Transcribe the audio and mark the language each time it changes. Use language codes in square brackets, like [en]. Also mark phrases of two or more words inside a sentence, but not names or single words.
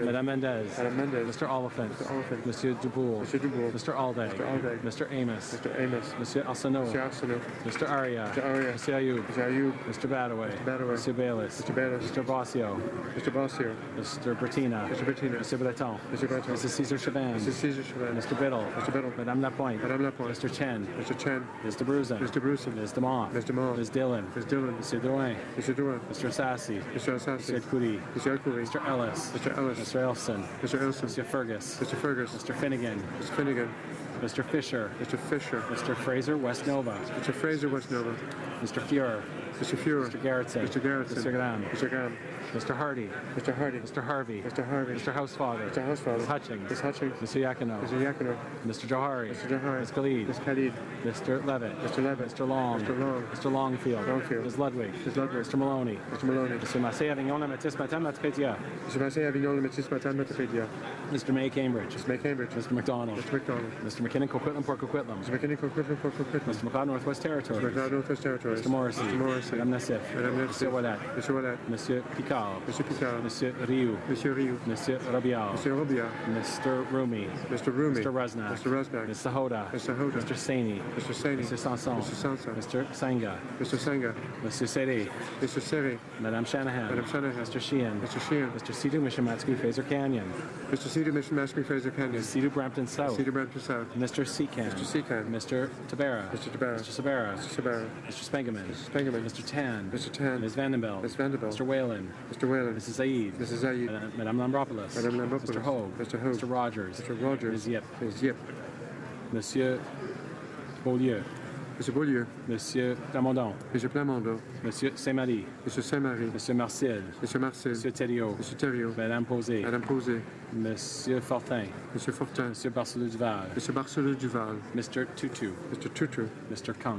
[en] Madame Mendez. Madame Mendez. Mr. Oliphant. Mr. Oliphant. Monsieur Duboul. Mr. Duboul. Mr. Alday. Mr. Alday. Mr. Amos. Mr. Amos. Monsieur Arsenault. Mr. Arsenault. Mr. Aria. Mr. Aria. Mr. Ayoub. Mr. Ayoub. Mr. Badaway. Mr. Badaway. Mr. Bayless. Mr. Bayless. Mr. Bossio. Mr. Bossio. Mr. Bertina. Mr. Bertina. Mr. Breton. Mr. Breton. Mrs. Caesar Chaban. Mrs. Caesar Chaban. Mr. Biddle. Mr. Biddle. Madame Lapointe. Madame Lapointe. Mr. Chen. Mr. Chen. Mr. Bruzen. Mr. Bruson. Ms. DeMont. Ms. DeMont. Ms. Dillon. Ms. Dillon. Mr. Drouin. Mr. Drouin. Mr. Sassy. Mr. Assassi. Mr. Curie. Mr. Alcoury. Mr. Ellis. Mr. Ellis. Mr. Elson. Mr. Elson. Mr. Fergus. Mr. Fergus. Mr. Finnegan. Mr. Finnegan. Mr. Fisher. Mr. Fisher. Mr. Fraser, West Nova. Mr. Fraser, West Nova. Mr. Fuhrer. Mr. Fuhrer. Mr. Garrettson. Mr. Garrettson. Mr. Graham. Mr. Graham. Mr. Hardy. Mr. Hardy. Mr. Harvey. Mr. Harvey. Mr. Housefather. Mr. Housefather. Ms. Hutchings. Ms. Hutchings. Mr. Yakino. Mr. Yakino. Mr. Johari. Mr. Johari. Ms. Khalid. Ms. Khalid. Mr. Levitt. Mr. Levitt. Mr. Long. Mr. Long. Mr. Longfield. Longfield. Ms. Ludwig. Ms. Ludwig. Mr. Maloney. Mr. Maloney. Mr. Massé Avignon, La Métis, Matin, Matapédia. Mr. Massé Avignon, Le Métis, Matin, Matapédia. Mr. May Cambridge. Mr. May Cambridge. Mr. McDonald. Mr. McDonald. Mr. McKinnon, Coquitlam, Port Coquitlam. Mr. McKinney, Coquitlam, Port Coquitlam. Mr. McLeod, Northwest Territories. Mr. McLeod, Northwest Territories. Mr. Morrissey. Mr. Morrissey. Madame Nassif. Madame Nassif. Mr. Wallet. Mr. Wallet. Monsieur Picard. Mr. Picard. Monsieur Rioux. Monsieur Rioux. Monsieur Robial. Monsieur Robial. Mr. Rumi. Mr. Rumi. Mr. Rusnak. Mr. Rusnak. Mr. Hoda. Mr. Hoda. Mr. Saini. Mr. Saini. Mr. Sanson. Mr. Sanson. Mr. Sanga. Mr. Sanga. Monsieur Seri. Mr. Seri. Madame Shanahan. Madame Shanahan. Mr. Sheehan. Mr. Sheehan. Mr. Sidhu Mishimatsky, Fraser Canyon. Mr. Cedar Mission Mashpee Fraser Canyon. Sidhu Brampton South. Cedar Brampton South. Mr. Seacan. Mr. Seacan. Mr. Tabera. Mr. Tabara. Mr. Sabera. Mr. Sabara. Mr. Spengeman. Mr. Spengeman. Mr. Tan. Mr. Tan. Ms. Vandenbelt. Ms. Vanderbilt. Mr. Whalen. Mr. Whalen. Mrs. Zaid. Mrs. Zaid. Madame Lambropoulos. Madame Lambropoulos. Mr. Hogue. Mr. Hogue. Mr. Rogers. Mr. Rogers. Ms. Yip. Ms. Yip. Monsieur Beaulieu. Mr. Beaulieu. Monsieur Plamondon. Mr. Plamondon. Monsieur Saint-Marie. Mr. Saint-Marie. Monsieur Marcel. Mr. Marcel. Monsieur Thériault. Mr. Thériault. Madame Posé. Madame Posé. Monsieur Fortin. Monsieur Fortin. Monsieur Barcelou Duval. Mr. Barcelou Duval. Mr. Tutu. Mr. Tutu. Mr. Kung.